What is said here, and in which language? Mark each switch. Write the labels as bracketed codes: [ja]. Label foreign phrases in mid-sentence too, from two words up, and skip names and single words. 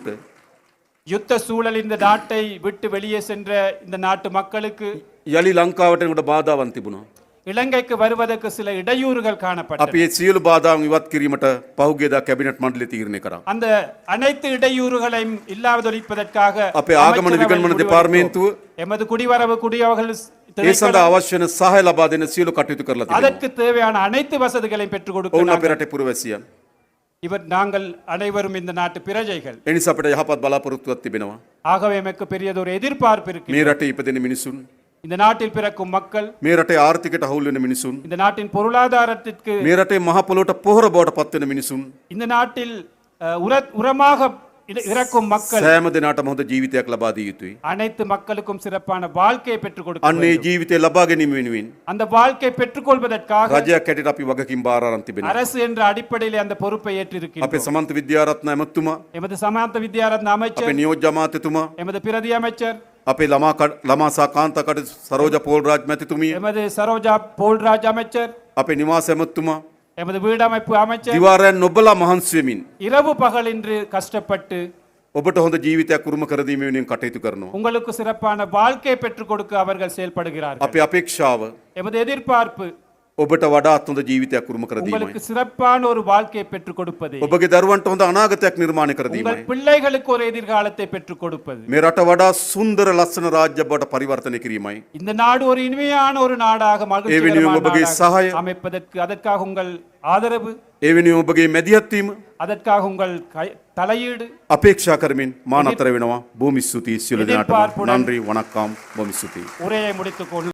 [ta] யுத்த சூழல் இந்த நாட்டை விட்டு வெளியே சென்ற இந்த நாட்டு மக்களுக்கு [si] යලි ලංකාවට එනකොට බාධාවන් තිබුණා. [ta] இலங்கைக்கு வருவதற்கு சில இடையூறுகள் காணப்பட்டன. [si] අපි ඒ සියලු බාධාවන් ඉවත් කිරීමට පහුගියදා කැබිනට් මණ්ඩලය තීරණය කරා. [ta] அந்த அனைத்து இடையூறுகளையும் இல்லாதொழிப்பதற்காக [si] අපේ ආගමන විගණන දෙපාර්තමේන්තුව [ta] எமது குடிவரவு குடியவர்கள் [si] ඒ සඳහා අවශ්‍ය වෙන සහාය ලබා දෙන සියලු කටයුතු කරලා තිබෙනවා. [ta] அதற்கு தேவையான அனைத்து வசதிகளையும் பெற்றுக் [si] ඔවුන් [ta] கொடுக்க [si] අපේ රටේ පුරවැසියන්. [ta] இவர் நாங்கள் அனைவரும் இந்த நாட்டு பிரஜைகள். [si] ඒ නිසා අපිට යහපත් බලාපොරොත්තුවක් තිබෙනවා. [ta] ஆகவே எமக்கு பெரியதொரு எதிர்பார்ப்பு இருக்கு. [si] මේ රටේ ඉපදෙන මිනිසුන්, [ta] இந்த நாட்டில் பிறக்கும் மக்கள், [si] මේ රටේ ආර්ථිකයට අහුල් වෙන මිනිසුන්, [ta] இந்த நாட்டின் பொருளாதாரத்திற்கு, [si] මේ රටේ මහ පොළොවට පොහොර බවට පත් වෙන මිනිසුන් [ta] இந்த நாட்டில் உரமாக இறக்கும் மக்கள் [si] සෑම දිනකටම හොඳ ජීවිතයක් ලබා දිය යුතුයි. [ta] அனைத்து மக்களுக்கும் சிறப்பான வாழ்க்கையை பெற்றுக் கொடுக்க [si] අන්න ඒ [ta] வேண்டும். [si] ජීවිතය ලබා ගැනීම වෙනුවෙන් [ta] அந்த வாழ்க்கை பெற்றுக்கொள்வதற்காக [si] රජයක් හැටියට අපි වගකීම් බාර අරන් තිබෙනවා. [ta] அரசு என்ற அடிப்படையில் அந்த பொறுப்பை [si] අපේ [ta] ஏற்றிருக்கிறோம். [si] සමන්ත විද්‍යාරත්න ඇමතුමා, [ta] எமது சமாந்த வித்யாரத்ன [si] අපේ [ta] அமைச்சர், [si] නියෝජ්‍ය අමාත්‍යතුමා, [ta] எமது பிரதி அமைச்சர், [si] අපේ ළමා සහ කාන්තා කටයුතු සරෝජ පෝල්රාජ් මැතිතුමිය, [ta] எமது சரோஜா போல்ராஜ் அமைச்சர், [si] අපේ නිවාස ඇමතුමා [ta] எமது வீடமைப்பு அமைச்சர் [si] දිවාරයන් නොබලා මහන්සි වෙමින් [ta] இரவு பகலின்றி கஷ்டப்பட்டு [si] ඔබට හොඳ ජීවිතයක් උරුම කර දීම වෙනුවෙන් කටයුතු කරනවා. [ta] உங்களுக்கு சிறப்பான வாழ்க்கையை பெற்றுக் கொடுக்க அவர்கள் செயல்படுகிறார்கள். [si] අපේ අපේක්ෂාව [ta] எமது எதிர்பார்ப்பு [si] ඔබට වඩාත් හොඳ ජීවිතයක් උරුම කර දීමයි. [ta] உங்களுக்கு சிறப்பான ஒரு வாழ்க்கையை பெற்றுக் கொடுப்பது, [si] ඔබගේ දරුවන්ට හොඳ අනාගතයක් නිර්මාණය කර දීමයි. [ta] உங்கள் பிள்ளைகளுக்கு ஒரு எதிர்காலத்தை பெற்றுக் கொடுப்பது, [si] මේ රට වඩා සුන්දර ලස්සන රාජ්‍ය බවට පරිවර්තනය කිරීමයි. [ta] இந்த நாடு ஒரு இனிமையான ஒரு நாடாக [si] ඒ වෙනුවෙන් ඔබගේ [ta] மகிழ்ச்சிகரமான [si] සහාය, [ta] அமைப்பதற்கு அதற்காக உங்கள் ஆதரவு, [si] ඒ වෙනුවෙන් ඔබගේ මැදිහත් වීම [ta] அதற்காக உங்கள் தலையீடு [si] අපේක්ෂා කරමින් මා නතර වෙනවා. බොහොම ස්තුතියි සියලු දෙනාටම. [ta] එදිරිපාර්පුடன் නன்றி வணக்கம். [si] බොහොම ස්තුතියි. [ta] உரையை முடித்துக் கொள்